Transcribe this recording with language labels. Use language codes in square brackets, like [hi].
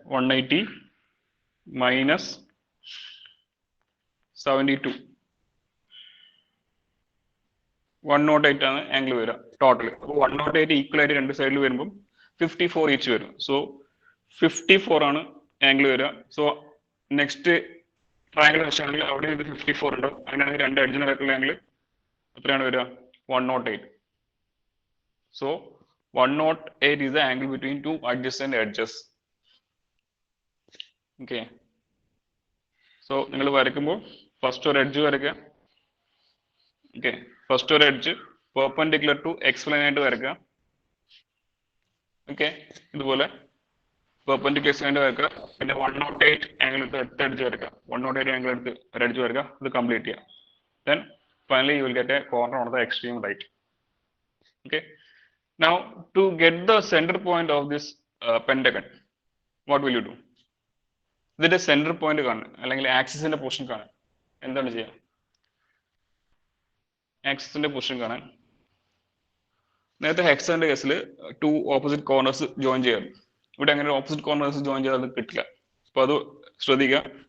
[ml] 180 minus 72, 108 ആണ് angle വരിക total. അപ്പോൾ 108 ഈക്വൽ ആയിട്ട് രണ്ട് സൈഡിൽ വരുമ്പോൾ 54 ഈച്ച് വരും. സോ 54 ആണ് ആംഗിൾ വരിക. സോ നെക്സ്റ്റ് ട്രയാംഗിൾ വെച്ചാണെങ്കിൽ അവിടെ ഇത് 54 ഉണ്ട്. അങ്ങനെയാണെങ്കിൽ രണ്ട് അഡ്ജനൽ ആംഗിൾ എത്രയാണ് വരിക? 108. [en] So 108 is the angle between two adjacent edges. [ml] Okay, so നിങ്ങൾ വരയ്ക്കുമ്പോൾ ഫസ്റ്റ് ഒരു എഡ്ജ് വരയ്ക്കുക. ഓക്കെ, ഫസ്റ്റ് ഒരു edge perpendicular to XY line ആയിട്ട് വരയ്ക്കുക. ഓക്കെ, ഇതുപോലെ പെർപെൻഡിക്കുലർ XY ആയിട്ട് വരയ്ക്കുക. പിന്നെ 108 ആംഗിൾ എടുത്ത് അടുത്ത എഡ്ജ് വരയ്ക്കുക. 108 ആംഗിൾ എടുത്ത് ഒരു എഡ്ജ് വരയ്ക്കുക. ഇത് കംപ്ലീറ്റ് ചെയ്യുക. [en] Then finally you will get a corner on the extreme right. Okay, now to get the center point of this pentagon, what will you do? [ml] ഇതിന്റെ സെന്റർ പോയിന്റ് കാണാൻ അല്ലെങ്കിൽ ആക്സിസിന്റെ position കാണാൻ എന്താണ് ചെയ്യുക? ആക്സിസിന്റെ പൊസിഷൻ കാണാൻ നേരത്തെ ഹെക്സാന്റെ കേസിൽ 2 ഓപ്പോസിറ്റ് കോർണേഴ്സ് ജോയിൻ ചെയ്യാം. ഇവിടെ അങ്ങനെ ഓപ്പോസിറ്റ് കോർണേഴ്സ് ജോയിൻ ചെയ്താൽ അത് കിട്ടില്ല. അപ്പൊ അത് ശ്രദ്ധിക്കുക.